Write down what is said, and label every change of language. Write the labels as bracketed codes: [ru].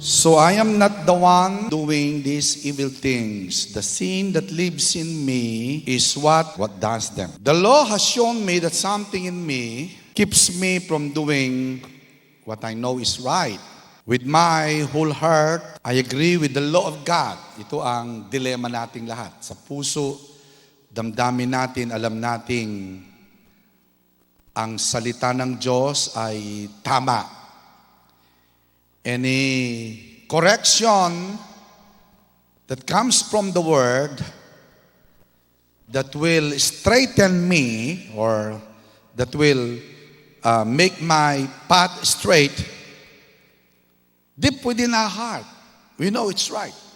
[en] So I am not the one doing these evil things. The sin that lives in me is what does them. The law has shown me that something in me keeps me from doing what I know is right. With my whole heart, I agree with the law of God. [tl] Ito ang dilema nating lahat. Sa puso, damdamin natin, alam nating ang salita ng Diyos ay tama. [en] Any correction that comes from the Word that will straighten me or that will make my path straight, deep within our heart, we know it's right.